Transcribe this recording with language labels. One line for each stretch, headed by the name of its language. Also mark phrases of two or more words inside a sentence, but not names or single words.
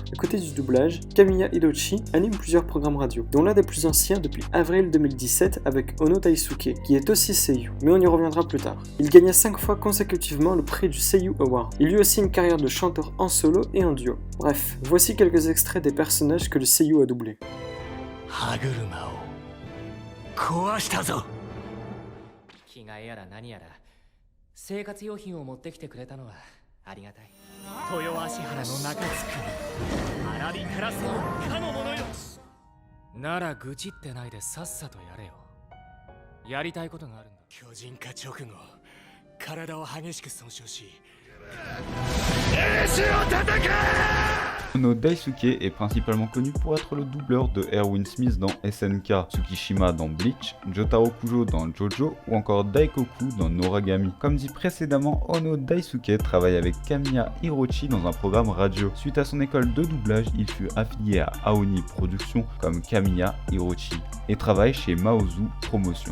French: À côté du doublage, Kamiya Hiroshi anime plusieurs programmes radio, dont l'un des plus anciens depuis avril 2017 avec Ono Daisuke, qui est aussi seiyuu, mais on y reviendra plus tard. Il gagna 5 fois consécutivement le prix du Seiyu Award. Il eut aussi une carrière de chanteur en solo et en duo. Bref, voici quelques extraits des personnages que le seiyuu a doublés.
Japanese: 着替えやら何やら生活用品を持ってきてくれたのはありがたい。豊足原の中津君、荒火からせのかの者よ。なら愚痴ってないでさっさとやれよ。やりたいことがあるんだ。巨人化直後、体を激しく損傷し、兵士を叩け！
French: Ono Daisuke est principalement connu pour être le doubleur de Erwin Smith dans SNK, Tsukishima dans Bleach, Jotaro Kujo dans Jojo ou encore Daikoku dans Noragami. Comme dit précédemment, Ono Daisuke travaille avec Kamiya Hiroshi dans un programme radio. Suite à son école de doublage, il fut affilié à Aoni Productions comme Kamiya Hiroshi et travaille chez Maozu Promotion.